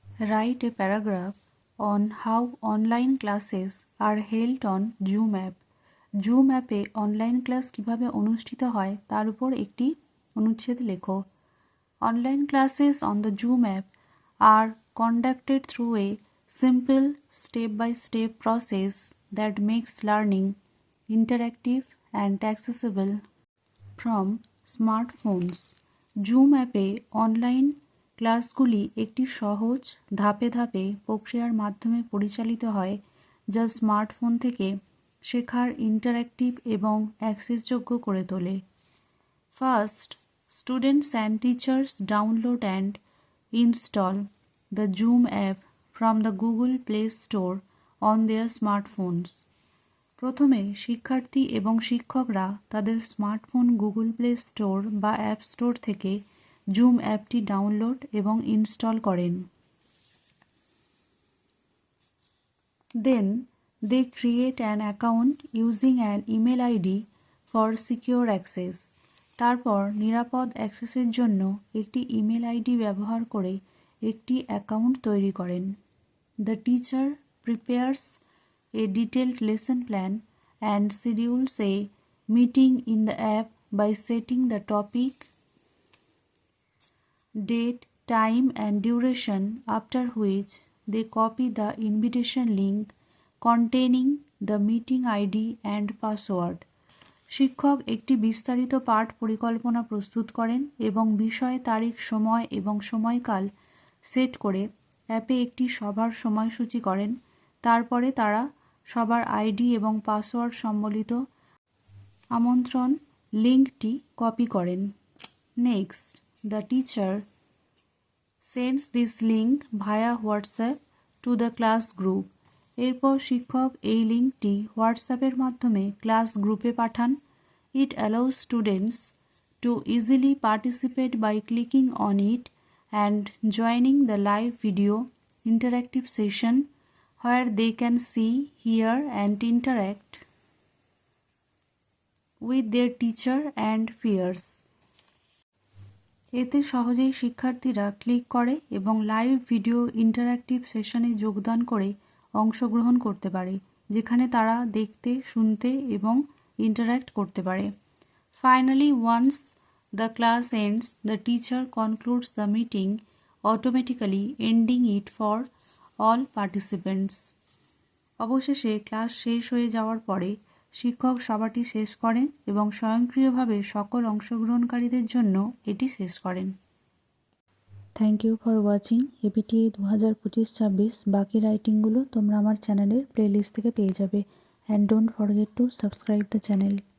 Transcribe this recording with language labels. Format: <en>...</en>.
<en>Write a paragraph on how online classes are held on Zoom app.</en> <bn>Zoom অ্যাপে online class কিভাবে অনুষ্ঠিত হয় তার উপর একটি অনুচ্ছেদ লেখো।</bn> <en>Online classes on the Zoom app are conducted through a simple step-by-step process that makes learning interactive and accessible from smartphones.</en> <bn>Zoom অ্যাপে অনলাইন ক্লাসগুলি একটি সহজ ধাপে ধাপে প্রক্রিয়ার মাধ্যমে পরিচালিত হয় যা স্মার্টফোন থেকে শেখার ইন্টারঅ্যাক্টিভ এবং অ্যাক্সেসযোগ্য করে তোলে।</bn> <en>First, students and teachers download and install the Zoom app from the Google Play Store on their smartphones.</en> <bn>প্রথমে শিক্ষার্থী এবং শিক্ষকরা তাদের স্মার্টফোন গুগল প্লে স্টোর বা অ্যাপ স্টোর থেকে জুম অ্যাপটি ডাউনলোড এবং ইনস্টল করেন।</bn> <en>Then they create an account using an email ID for secure access.</en> <bn>তারপর নিরাপদ অ্যাক্সেসের জন্য একটি ইমেল আইডি ব্যবহার করে একটি অ্যাকাউন্ট তৈরি করেন।</bn> <en>The teacher prepares a detailed lesson plan and schedules a meeting in the app by setting the topic, date, time and duration, after which they copy the invitation link containing the meeting ID and password.</en> <bn>শিক্ষক একটি বিস্তারিত পাঠ পরিকল্পনা প্রস্তুত করেন এবং বিষয়, তারিখ, সময় এবং সময়কাল সেট করে অ্যাপে একটি সভার সময়সূচি করেন। তারপরে তারা সবার আইডি এবং পাসওয়ার্ড সম্বলিত আমন্ত্রণ লিঙ্কটি কপি করেন।</bn> <en>Next, the teacher sends this link via WhatsApp to the class group.</en> <bn>এরপর শিক্ষক এই লিঙ্কটি হোয়াটসঅ্যাপের মাধ্যমে ক্লাস গ্রুপে পাঠান।</bn> <en>It allows students to easily participate by clicking on it and joining the live video interactive session where they can see, hear and interact with their teacher and peers.</en> <bn>এতে সহজেই শিক্ষার্থীরা ক্লিক করে এবং live video interactive সেশনে যোগদান করে অংশগ্রহণ করতে পারে, যেখানে তারা দেখতে, শুনতে এবং ইন্টারঅ্যাক্ট করতে পারে।</bn> <en>Finally, once the class ends, the teacher concludes the meeting, automatically ending it for all participants.</en> <bn>অবশেষে ক্লাস শেষ হয়ে যাওয়ার পরে শিক্ষক সভাটি শেষ করেন এবং স্বয়ংক্রিয়ভাবে সকল অংশগ্রহণকারীদের জন্য এটি শেষ করেন।</bn> <en>Thank you for watching ABTA 2025-26।</en> <bn>বাকি রাইটিংগুলো তোমরা আমার চ্যানেলের প্লেলিস্ট থেকে পেয়ে যাবে। And don't forget to subscribe the channel.</bn>